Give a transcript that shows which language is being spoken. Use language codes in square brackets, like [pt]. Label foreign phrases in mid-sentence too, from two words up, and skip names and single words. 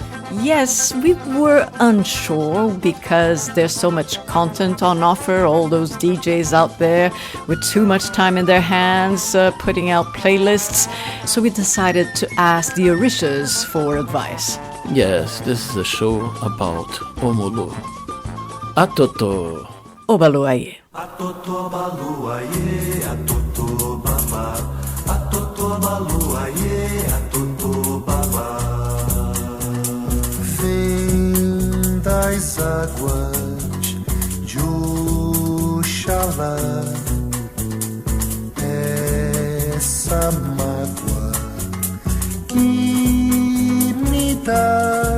[en] Yes, we were unsure because there's so much content on offer, all those DJs out there with too much time in their hands, putting out playlists. So we decided to ask the Orishas for advice. Yes, this is a show about Omulu. [yo] Atoto. Obaluaye. Atoto baluaye, atoto baba. Atoto baluaye, atoto baba. [pt] Vem das águas de Oxalá, essa mágoa que me dá.